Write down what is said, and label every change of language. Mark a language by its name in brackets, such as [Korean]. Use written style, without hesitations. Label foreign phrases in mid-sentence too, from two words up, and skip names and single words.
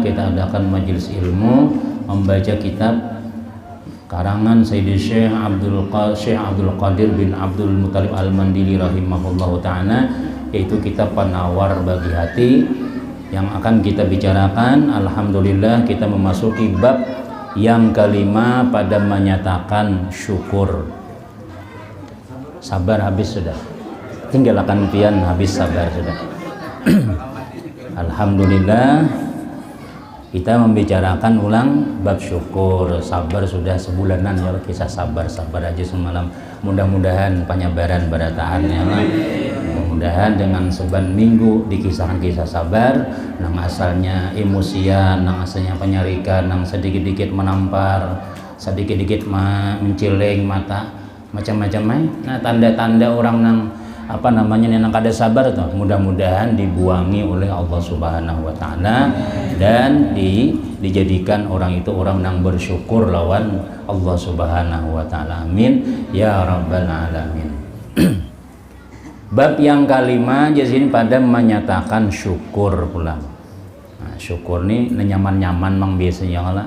[Indonesian] Kita adakan majelis ilmu, membaca kitab karangan Sayyidi Syekh Abdul Qadir bin Abdul Muttalib Al-Mandili [Arabic] رحمه الله تعالى, [Indonesian] yaitu kitab penawar bagi hati yang akan kita bicarakan. Alhamdulillah, kita memasuki bab yang kelima pada menyatakan syukur. [Banjar] Sabar habis sudah, tinggal akan pian habis sabar sudah. [Indonesian] Alhamdulillah, kita membicarakan ulang bab syukur. [Banjar] Sabar sudah sebulanan ya, kisah sabar aja semalam. Mudah-mudahan penyabaran barataannya lah. Mudah-mudahan dengan seban minggu dikisahkan kisah sabar, nang asalnya emosian, nang asalnya penyarikan, nang sedikit-dikit menampar, sedikit-dikit menceleng mata, macam-macam. Nah, tanda-tanda orang nang nang kada sabar tuh, mudah-mudahan dibuangi oleh Allah [Arabic] سبحانه وتعالى [Banjar] dan dijadikan orang itu orang yang bersyukur lawan Allah [Arabic] سبحانه وتعالى. آمين يا رب العالمين. [Indonesian] Bab yang kelima jadi pada menyatakan syukur pula. [Banjar] Nah, syukur ni nyaman-nyaman mang biasanya lah.